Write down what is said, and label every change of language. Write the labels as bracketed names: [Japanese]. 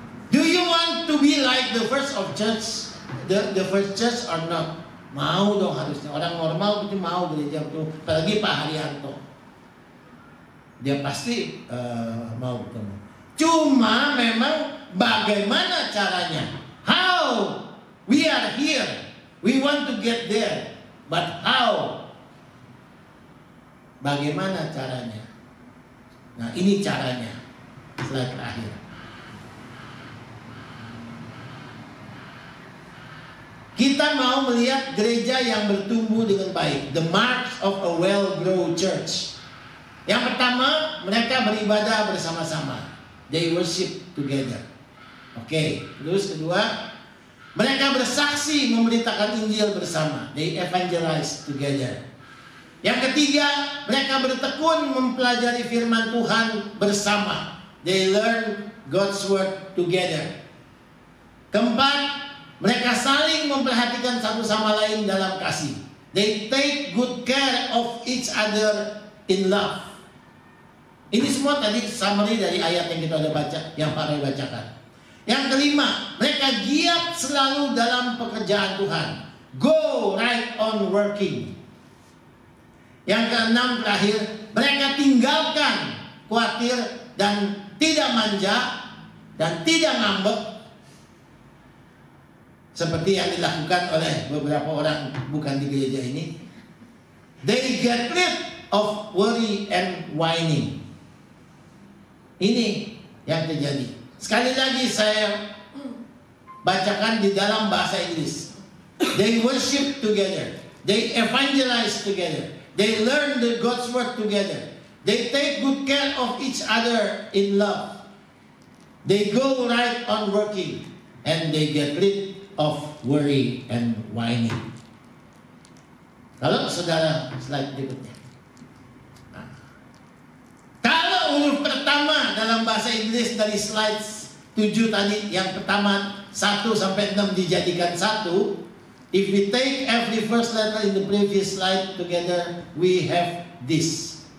[English] Do you want to be like the first of church, the first church or not? [Indonesian] Mau dong harusnya. Orang normal itu mau gereja itu. Apalagi Pak Haryanto, dia pasti mau ketemu. Cuma memang bagaimana caranya? [English] How? We are here. We want to get there. But how? [Indonesian] Bagaimana caranya? Nah ini caranya. Slide terakhir. Kita mau melihat gereja yang bertumbuh dengan baik. [English] The marks of a well-grown church. [Indonesian] Yang pertama, mereka beribadah bersama-sama. [English] They worship together. [Indonesian] Oke. Terus kedua, mereka bersaksi memberitakan Injil bersama. [English] They evangelize together. [Indonesian] Yang ketiga, mereka bertekun mempelajari firman Tuhan bersama. [English] They learn God's word together. [Indonesian] Keempat, mereka saling memperhatikan satu sama lain dalam kasih. [English] They take good care of each other in love. [Indonesian] Ini semua tadi summary dari ayat yang kita udah baca, yang Pak Roy bacakan. Yang kelima, mereka giat selalu dalam pekerjaan Tuhan. [English] Go right on working. [Indonesian] Yang keenam terakhir, mereka tinggalkan khawatir dan tidak manja dan tidak ngambek. Seperti yang dilakukan oleh beberapa orang bukan di gereja ini. [English] They get rid of worry and whining. [Indonesian] Ini yang terjadi. Sekali lagi saya bacakan di dalam bahasa Inggris. [English] They worship together. They evangelize together. They learn the God's word together. They take good care of each other in love. They go right on working. And they get rid of worry and whining. [Indonesian] Kalau saudara slide berikutnya. Kalau huruf pertama dalam bahasa Inggris dari slide 7 tadi, yang pertama 1 sampai 6 dijadikan 1. [English] If we take every first letter in the previous slide together, we have this.